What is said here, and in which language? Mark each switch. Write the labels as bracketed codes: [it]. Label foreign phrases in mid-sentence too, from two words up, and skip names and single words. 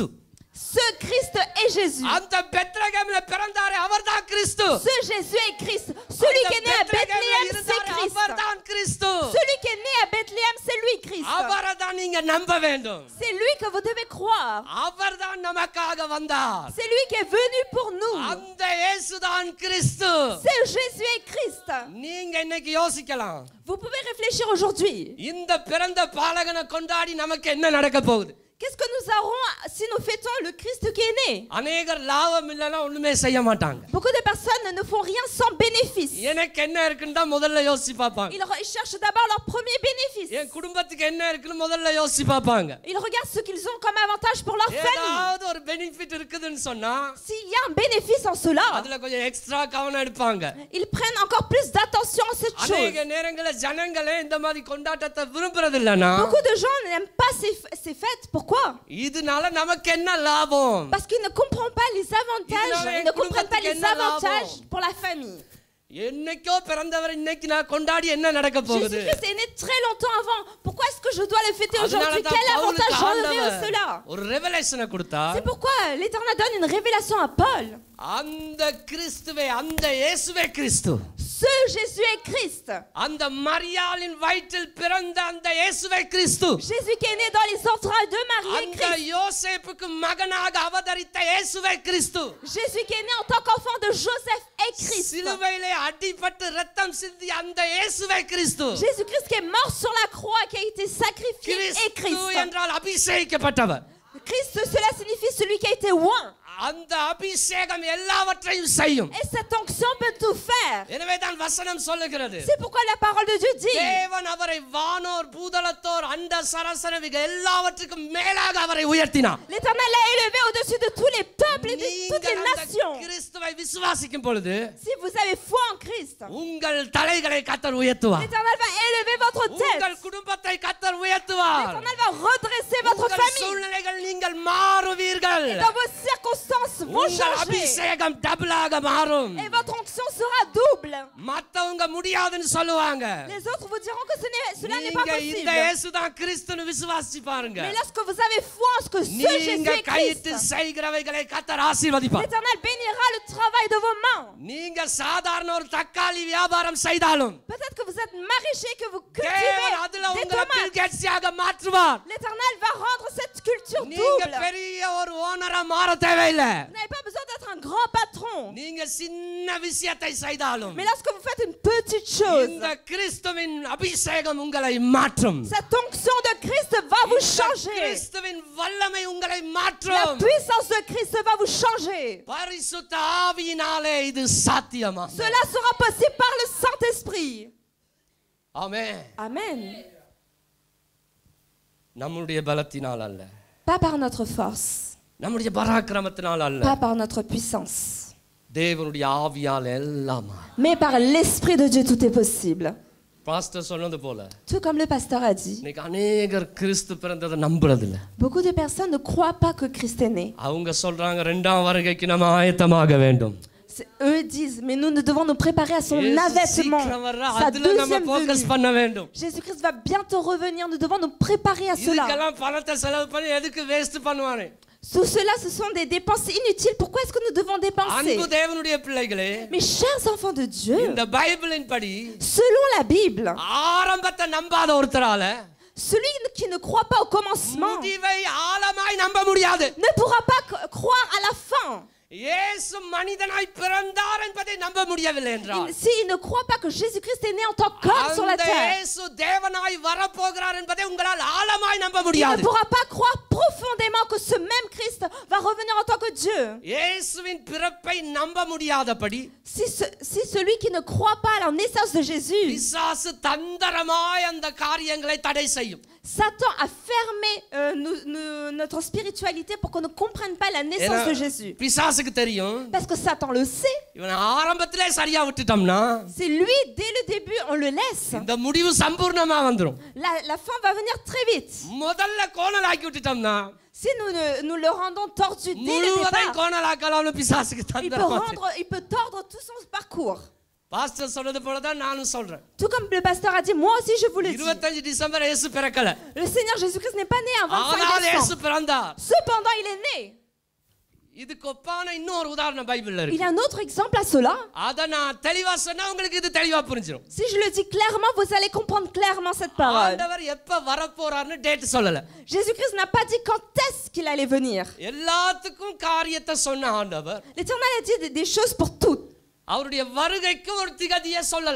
[fr] Ce Christ est Jésus. [ta] அந்த பெத்லகேமில் பிறந்தாரே அவர்தான் கிறிஸ்து. [fr] Ce Jésus est Christ. Celui qui est né à Bethléem, c'est Christ. [ta] அவர்தான் கிறிஸ்து. [fr] Celui qui est né à Bethléem, c'est lui Christ. [ta] அவரைதான் நீங்க நம்ப வேண்டும். [fr] C'est lui que vous devez croire. [ta] அவர்தான் நமக்காக வந்தார். [fr] C'est lui qui est venu pour nous. [ta] அந்த இயேசுதான் கிறிஸ்து. [fr] C'est Jésus et Christ. [ta] நீங்க இன்னைக்கு யோசிக்கலாம். [fr] Vous pouvez réfléchir aujourd'hui. [ta] இந்த பிறந்த பாலகனை கொண்டாடி நமக்கு என்ன நடக்க போகுது? [fr] Qu'est-ce que nous aurons si nous fêtons le Christ qui est né? [ta] அநேகர் லாபம் இல்லைன்னா ஒண்ணுமே செய்ய மாட்டாங்க. [fr] Beaucoup de personnes ne font rien sans bénéfice. [ta] எனக்கு என்ன இருக்குன்னு தான் முதல்ல யோசிச்சு பார்ப்பாங்க. [fr] Ils cherchent d'abord leur premier bénéfice. [ta] என் குடும்பத்துக்கு என்ன இருக்குன்னு முதல்ல யோசிச்சு பார்ப்பாங்க. [fr] Ils regardent ce qu'ils ont comme avantage pour leur famille. [ta] ஏதாவது ஒரு பெனிஃபிட் இருக்குதுன்னு சொன்னா [fr] S'il y a un bénéfice en cela, [ta] அதுல கொஞ்சம் எக்ஸ்ட்ரா கவனம் எடுப்பாங்க. [fr] ils prennent encore plus d'attention à cette chose. [ta] அநேக நேரங்களில் ஜனங்களே இந்த மாதிரி கொண்டாட்டத்தை விரும்புறது இல்லைன்னா [fr] Beaucoup de gens n'aiment pas ces fêtes. Pourquoi? [ta] இதனால நமக்கு என்ன லாபம்? [fr] Parce qu'ils ne comprennent pas les avantages. Ils ne comprennent pas les avantages pour la famille. [ta] என்னைக்கோ பிறந்தவர் இன்னைக்கு நான் கொண்டாடி என்ன நடக்க போகுது? [fr] Jésus-Christ est né très longtemps avant. Pourquoi est-ce que je dois le fêter aujourd'hui? Quel avantage j'aurai à cela? [ta] ஒரு ரெவலேஷனை கொடுத்தார். [fr] C'est pourquoi l'Éternel donne une révélation à Paul. [ta] அந்த கிறிஸ்துவே அந்த இயேசுவே கிறிஸ்து. [fr] Ce Jésus est Christ. [ta] அந்த மரியாளின் வயிற்றில் பிறந்த அந்த இயேசுவே கிறிஸ்து. [fr] Jésus qui est né dans les entrailles de Marie est [ta] அந்த [fr] Christ. [ta] யோசேப்புக்கு மகனாக அவதரித்த இயேசுவே கிறிஸ்து. [fr] Jésus qui est né en tant qu'enfant de Joseph est Christ. [ta] சிலுவையிலே அடிபட்டு ரத்தம் சிந்தி அந்த இயேசுவே கிறிஸ்து. [fr] Jésus-Christ qui est mort sur la croix, qui a été sacrifié est [ta] கிறிஸ்து [fr] Christ. [ta] என்றால் அபிஷேகிக்கப்பட்டவர். [fr] Christ, cela signifie celui qui a été oint. [ta] அந்த அபிஷேகம் எல்லாவற்றையும் செய்யும். [fr] Et cette onction peut tout faire. [ta] எனவே தான் வசனம் சொல்லுகிறது. [fr] C'est pourquoi la parole de Dieu dit. [ta] தேவன் அவரை வானோர் பூதலத்தோர் அண்ட சராசரவிக எல்லாவற்றுக்கும் மேலாக அவரை உயர்த்தினார். [fr] L'Éternel l'a élevé au-dessus de tous les peuples et de toutes les nations. [ta] கிறிஸ்துவை விசுவாசிக்கும் பொழுது [fr] Si vous avez foi en Christ, [ta] உங்கள் தலைகளை கர்த்தர் உயர்த்துவார். [fr] l'Éternel va élever votre tête. [ta] உங்கள் குடும்பத்தை கர்த்தர் உயர்த்துவார். [fr] L'Éternel va redresser votre [ta] உங்கள் [fr] famille. [ta] சூழ்நிலைகள் நீங்கள் மாறுவீர்கள். [fr] Et dans vos circonstances vont [ta] உங்கள் [fr] changer. [ta] அபிஷேகம் டபுளாக மாறும். [fr] Et votre onction sera double. [ta] மத்தவங்க முடியாதுன்னு சொல்லுவாங்க. [fr] Les autres vous diront que cela n'est pas [ta] நீங்க [fr] possible. [ta] இந்த இயேசுதான் கிறிஸ்துன்னு விசுவாசி பாருங்க. [fr] Mais lorsque vous avez foi en ce que ce Jésus [ta] நீங்க [fr] est [ta] கையிட்டு [fr] Christ, [ta] செய்கிறவைகளை கர்த்தர் ஆசீர்வதிப்பார். [fr] l'Éternel bénira le travail de vos mains. [ta] நீங்க சாதாரண ஒரு தக்காளி வியாபாரம் செய்தாலும் [fr] Peut-être que vous êtes maraîcher, que vous [ta] தேவன் அதுல [fr] cultivez des [ta] உங்களை [fr] tomates. [ta] பில்கேட்ஸியாக மாற்றுவார். [fr] L'Éternel va rendre cette culture [ta] நீங்க [fr] double. [ta] பெரிய ஒரு ஓனரா மாற தேவையில்லை. [fr] Vous n'avez pas besoin d'être un grand patron. [ta] நீங்க சின்ன விஷயத்தை செய்தாலும் [fr] Mais lorsque vous faites une petite chose, [ta] இந்த கிறிஸ்துவின் அபிஷேகம் உங்களை மாற்றும். [fr] cette onction de Christ va vous changer. [ta] கிறிஸ்துவின் வல்லமை உங்களை [fr] La [ta] மாற்றும். [fr] puissance de Christ va vous changer. [ta] பரிசுத்த ஆவியினாலே இது சாத்தியமா? [fr] Cela sera possible par le Saint-Esprit. [ta] ஆமென். [fr] Amen. [ta] நம்முடைய பலத்தினால் அல்ல, [fr] Pas par notre force, [ta] நம்முடைய பராக்கிரமத்தினால் அல்ல, [fr] pas par notre puissance, [ta] தேவனுடைய ஆவியால் எல்லாம். [fr] mais par l'Esprit de Dieu tout est possible. [ta] பாஸ்டர் சொன்னது போல [fr] Tout comme le pasteur a dit, [ta] இன்னைக்கு அநேகர் கிறிஸ்து பிறந்ததை நம்புறதில்ல. [fr] beaucoup de personnes ne croient pas que Christ est né. [ta] அவங்க சொல்றாங்க இரண்டாம் வருகைக்கு நம்ம ஆயத்தமாக வேண்டும். [fr] Eux disent, mais nous devons nous préparer à son avènement, sa [ta] அதுல நம்ம [fr] deuxième [ta] ஃபோக்கஸ் [fr] venue. [ta] பண்ண வேண்டும். [fr] Jésus-Christ va bientôt revenir, nous devons nous préparer à cela. [ta] இதுக்கெல்லாம் பணத்தை செலவு பண்ணி எதுக்கு வேஸ்ட் பண்ணுவானே? [fr] Tout cela, ce sont des dépenses inutiles. Pourquoi est-ce que nous devons dépenser? [ta] அன்பு தேவனுடைய பிள்ளைகளே, [fr] Mes chers enfants de Dieu, [ta] இந்த பைபிளின் படி [fr] selon la Bible, [ta] ஆரம்பத்தை நம்பாத ஒருத்தரால [fr] celui qui ne croit pas au commencement [ta] முடிவை ஆழமாய் நம்ப முடியாது. [fr] ne pourra pas croire à la fin. [ta] இயேசு மனிதனாய் பிறந்தார் என்பதை நம்ப முடியவில்லை என்றால், [fr] S'il ne croit pas que Jésus-Christ est né en tant qu'homme sur la [ta] அந்த [fr] terre, [ta] இயேசு தேவனாய் வரப்போகிறார் என்பதை உங்களால் ஆழமாய் நம்ப [fr] il ne [ta] முடியாது. [fr] pourra pas croire profondément que ce même Christ va revenir en tant que Dieu. [ta] இயேசுவின் பிறப்பை நம்ப முடியாதபடி [fr] Si celui qui ne croit pas à la naissance de Jésus, [ta] பிசாசு தந்திரமாய் அந்த காரியங்களை தடை செய்யும். [fr] Satan a fermé notre spiritualité pour qu'on ne comprenne pas la naissance de Jésus. [ta] பிசாசுக்கு தெரியும், [fr] Parce que Satan le sait. [ta] இவன் ஆரம்பத்திலே சரியா விட்டுட்டோம்னா [fr] C'est lui, dès le début, on le laisse. [ta] இந்த முடிவு சம்பூர்ணமா வந்துரும். [fr] La fin va venir très vite. [ta] முதல்ல கோணலாக்கி விட்டுட்டோம்னா [fr] Si nous le rendons tordu dès le [ta] முழுவதையும் [fr] départ, [ta] கோணலாக்கலாம்னு பிசாசுக்கு தந்திரமா தெரியும். [fr] il peut tordre tout son parcours. [ta] பாஸ்டர் சொன்னது போல தான் நானும் சொல்றேன். [fr] Tout comme le pasteur a dit, moi aussi je vous le dis. [ta] 25 டிசம்பர் இயேசு பிறக்கல. [fr] Le Seigneur Jésus-Christ n'est pas né un 25 [ta] ஆனால் இயேசு [fr] décembre. [ta] பிறந்தார். [fr] Cependant, il est né. [ta] இதுக்கு ஒப்பான இன்னொரு உதாரணம் பைபிள்ல [fr] Il y [ta] இருக்கு. [fr] a un autre exemple à cela. [ta] அத நான் தெளிவா சொன்னா உங்களுக்கு இது தெளிவா புரிஞ்சிரும். [fr] Si je le dis clairement, vous allez comprendre clairement cette parole. [ta] ஆண்டவர் எப்ப வரப்போறார்னு டேட் சொல்லல. [fr] Jésus-Christ n'a pas dit quand est-ce qu'il allait venir. [ta] எல்லாத்துக்கும் காரியத்தை சொன்ன ஆண்டவர் [fr] L'Éternel a dit des choses pour toutes. [ta] அவருடைய வருகைக்கு ஒரு திகதியை சொல்லல.